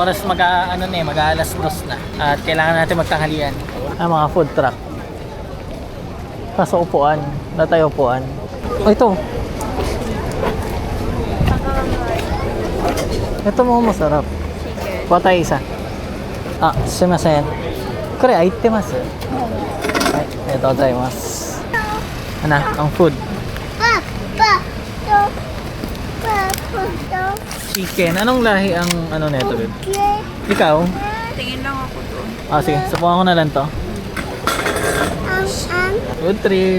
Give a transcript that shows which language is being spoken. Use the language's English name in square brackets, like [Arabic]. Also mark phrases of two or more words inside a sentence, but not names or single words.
[Filipino] Oras mag-aalas 2 na. At kailangan natin magtanghalian. Mga food truck. Kaso upuan. Wala tayo upuan. Oh, ito. Ito mo masarap. Kuha tayo isa. [Japanese] ああ、すみません。これ、空いてます. [Filipino] Ay, ito tayo mas. Ano, ang food. Chicken. Anong lahi ang ano neto, babe? Ikaw? Tingin lang ako doon. Ah, sige. Subukan ko na lang to. [English] Good trip.